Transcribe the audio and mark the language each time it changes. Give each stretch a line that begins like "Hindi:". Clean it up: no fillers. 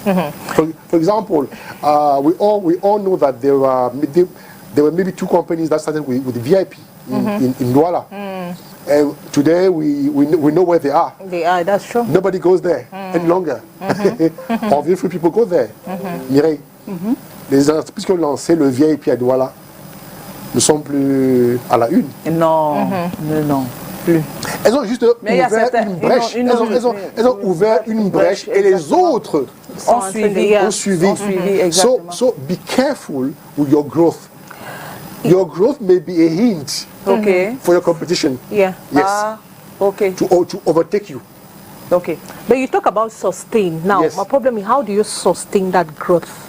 English: For example, we all know that there were maybe two companies that started with the VIP in Douala. And today we know where they are. They are, that's true. Nobody goes there any longer. Or very few people go there.
French: Mireille, les entreprises qui ont lancé le VIP à Douala ne sont plus à la une. Non, non, plus. Elles ont juste ouvert une brèche. Elles ont ouvert une brèche et les autres ont suivi. Exactement.
English: So be careful with your growth. Your growth may be a hint for your competition. Yeah. Yes. Okay. To overtake you. Okay. But you talk about sustain. Now, Yes. my problem is how do you sustain that growth?